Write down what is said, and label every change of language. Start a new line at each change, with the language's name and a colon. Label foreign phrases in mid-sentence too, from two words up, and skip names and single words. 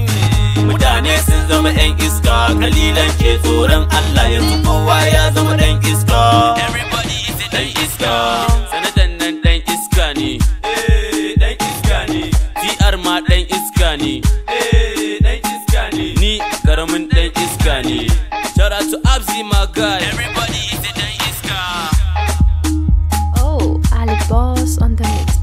Hausa: Mutane sun zama 'yan iska, kalilan ke tsoron Allah, yanzu kowa ya zama ɗan iska. Ɗan iska. Sanadan nan ɗan iska ne. Ɗan iska ne. TR ma ɗan iska ne. Ɗan iska ne. Ni karamin ɗan iska ne.
English: Shout out to Abzi my guy. Oh, Alibos on the